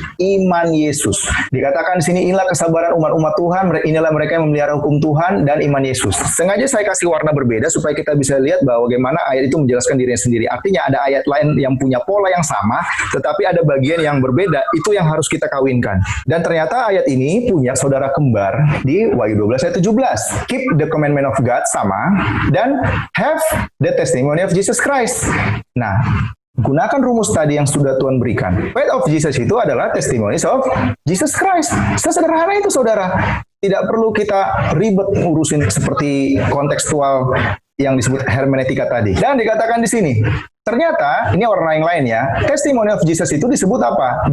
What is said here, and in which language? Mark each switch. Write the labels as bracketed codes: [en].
[id] Iman Yesus. Dikatakan di sini, inilah kesabaran umat-umat Tuhan, inilah mereka yang memelihara hukum Tuhan dan iman Yesus. Sengaja saya kasih warna berbeda supaya kita bisa lihat bahwa bagaimana ayat itu menjelaskan dirinya sendiri. Artinya ada ayat lain yang punya pola yang sama, tetapi ada bagian yang berbeda. Itu yang harus kita kawinkan. Dan ternyata ayat ini punya saudara kembar di Wahyu 12 ayat 17. [en] Keep the commandment of God [id] sama, dan [en] have the testimony of Jesus Christ. [id] Nah, gunakan rumus tadi yang sudah Tuhan berikan. [en] Faith of Jesus [id] itu adalah [en] testimonies of Jesus Christ. [id] Sesederhana itu saudara. Tidak perlu kita ribet ngurusin seperti kontekstual yang disebut hermeneutika tadi. Dan dikatakan di sini, ternyata, ini warna yang lain ya, [en] testimony of Jesus [id] itu disebut apa?